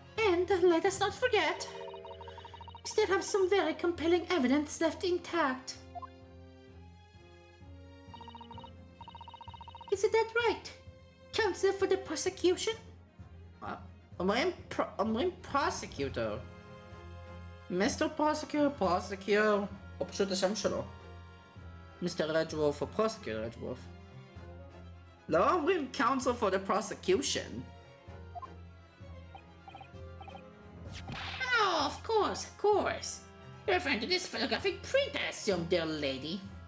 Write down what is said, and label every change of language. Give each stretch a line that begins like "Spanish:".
English: And let us not forget, we still have some very compelling evidence left intact. Isn't that right? Counsel for the prosecution?
Hebrew: אומרים
English: prosecutor. Mr.
Hebrew: Prosecutor, או פשוט השם שלו.
English: Mr. Redwolf או Prosecutor Redwolf.
Hebrew: לא אומרים
English: counsel for the prosecution. Oh, of course. You're referring to this photographic print, I assume, dear lady.